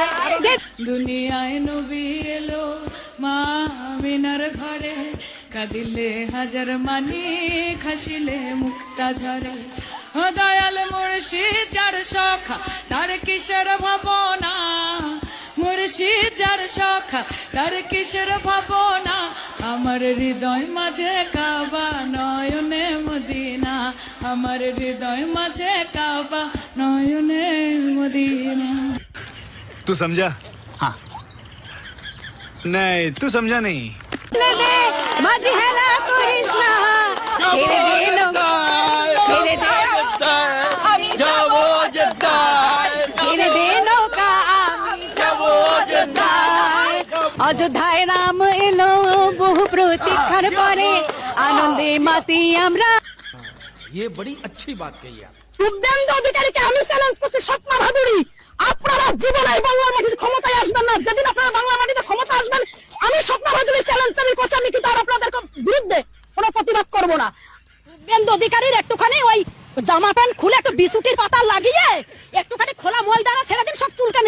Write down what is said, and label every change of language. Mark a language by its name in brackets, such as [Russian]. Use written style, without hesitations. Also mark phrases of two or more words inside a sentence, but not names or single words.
[Bangla] দুনিয়ায় নবী এলো মা আমিনার ঘরে, কাঁদিলে হাজার মানি খাসিলে মুক্তা ঝরে, ও দয়াল মুর্শিদ যার সখা তার কিসের ভাবনা, মুর্শিদ বেশি যার সখা তার কিসের ভাবনা, আমার হৃদয় মাঝে কাবা নয়নে মদিনা, আমার হৃদয় মাঝে কাবা নয়নে মদিনা। [Hindi] तू समझा? हाँ। नहीं तू समझा नहीं। [Bangla] মাঝি হেলা করিস না, ছেড়ে দে নৌকা, ছেড়ে দে, আমি যাবো জেদ্দায়, ছেড়ে দে নৌকা, আমি যাবো জেদ্দায়। অযোধ্যায় রাম এলো বহু প্রতীক্ষার পরে, আনন্দে মাতি আমরা। [Hindi] ये बड़ी अच्छी बात कही आप। [Bangla] শুভেন্দু অধিকারীকে আমি চ্যালেঞ্জ করছি, স্বপ্না ভাদুড়ী, আপনারা জীবনে এই বাংলা মাটিতে ক্ষমতায় আসবেন না। যেদিন আপনারা বাংলা মাটিতে ক্ষমতা আসবেন, আমি স্বপ্না ভাদুড়ী চ্যালেঞ্জ আমি করছি, আমি কিন্তু আর আপনাদের বিরুদ্ধে কোনো প্রতিবাদ করব না। শুভেন্দু অধিকারীর একটুখানি ওই জামা প্যান্ট খুলে একটু বিছুটির পাতা লাগিয়ে একটুখানি খোলা ময়দানা ছেড়ে দিন, সব চুলকানি।